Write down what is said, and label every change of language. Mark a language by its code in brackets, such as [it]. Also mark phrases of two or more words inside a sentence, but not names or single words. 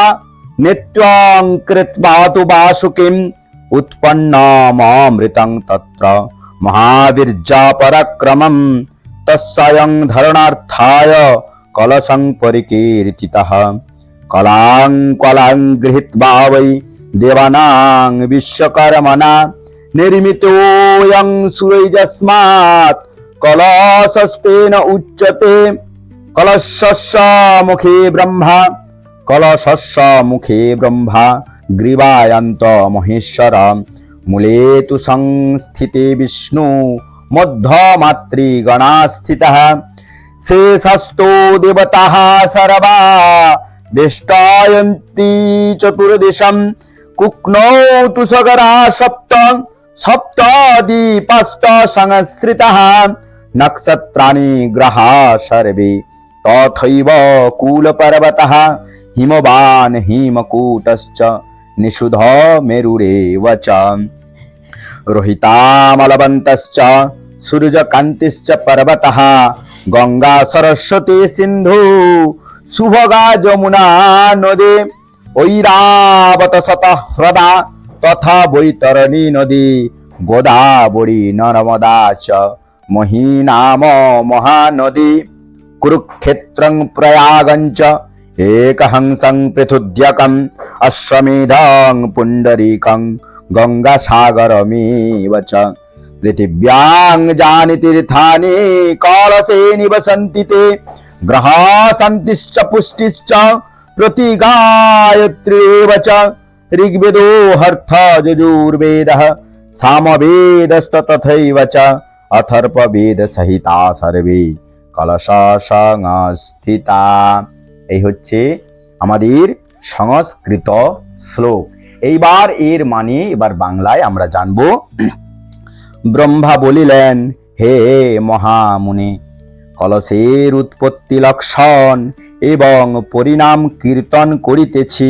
[sa] নিত্যং কৃত্বা তু বাসুকিম উৎপন্নমৃতং তত্র মহাবীর্যা পরাক্রমম তস্বয়ং ধরণার্থায় কলশং পরিকীর্তিতঃ কলাং কলাং গৃহীত্বা বৈ দেবানাং বিশ্বকর্মণা নির্মিতোऽয়ং সুরৈর্যস্মাৎ কলশস্তেন উচ্যতে কলশস্য মুখে ব্রহ্মা কলশস্য মুখে ব্রহ্মা গ্রীবায়ন্ত মহেশ্বর মূলে তু সংস্থিতে বিষ্ণু মধ্যমাতৃগণা স্থিতঃ শেষস্থো দেবতাঃ সর্বা বেষ্টায়ন্তি চতুর্দিশম কুক্নৌ তু সগরা সপ্ত সপ্তদীপাস্ত সংশ্রিতঃ নক্ষত্রাণি গ্রহা সর্বে তথৈব কুলপর্বতঃ হিমবান হিমকূটশ্চ নিষুধ মেরুরেব চ রোহিতামলবন্তশ্চ সূর্যকান্তিশ্চ পর্বতঃ গঙ্গা সরস্বতী সিন্ধু সুভগা যমুনা নদী ঐরাবত শতহ্রদা তথা বৈতরণী নদী গোদাবরী নর্মদা চ মহীনাম মহানদী কুরুক্ষেত্রং প্রয়াগঞ্চ একহংসং পৃথুদ্যকম অশ্বমেধং পুণ্ডরীকং গঙ্গাসাগরমেব চ পৃথিব্যাং যানি তীর্থানি কলশে নিবসন্তি তে গ্রহা শান্তিশ্চ পুষ্টিশ্চ প্রতি গায়ত্রীব চ ঋগ্বেদো হর্থ যজুর্বেদঃ সামবেদস্ত তথৈব চ অথর্ববেদ সহিতা সর্বে কলশ সংস্থিতা। [bn] এই হচ্ছে আমাদের সংস্কৃত শ্লোক। এইবার এর মানে এবার বাংলায় আমরা জানবো। ব্রহ্মা বলিলেন, হে মহামুনি, কলসের উৎপত্তি লক্ষণ এবং পরিণাম কীর্তন করিতেছি।